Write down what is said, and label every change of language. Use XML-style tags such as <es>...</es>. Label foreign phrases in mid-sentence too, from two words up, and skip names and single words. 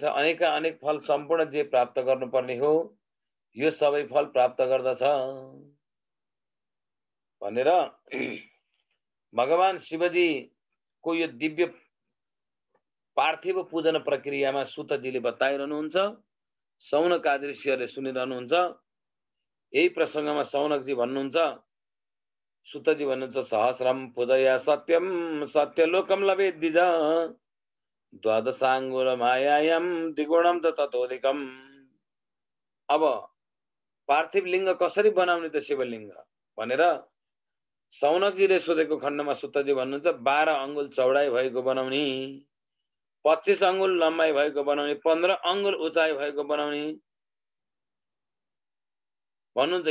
<ne>अनेक फल सम्पूर्ण जे प्राप्त गर्नुपर्ने हो यो सबै फल प्राप्त गर्दछ भनेर भगवान शिवजी को यो दिव्य पार्थिव पूजन प्रक्रियामा सुतजीले बताइरहनुहुन्छ। सौनक आदि ऋषिहरूले सुनिरहनुहुन्छ। यही प्रसङ्गमा सौनकजी भन्नुहुन्छ, सुतजी भन्नुहुन्छ</ne> <sa>सहस्रम पूजया सत्यम सत्यलोकम लभेत द्विज द्वादशाङ्गुल मायायाम द्विगुणम ततोधिकम।</sa> <ne>अब पार्थिव लिङ्ग कसरी बनाउने त शिवलिङ्ग भनेर सौनकजीले सोधेको खण्डमा सुतजी भन्नुहुन्छ 12 अङ्गुल चौडाइ भएको बनाउने, 25 अङ्गुल लम्बाइ भएको बनाउने, 15 अङ्गुल उचाइ भएको बनाउने भन्नुहुन्छ।</ne>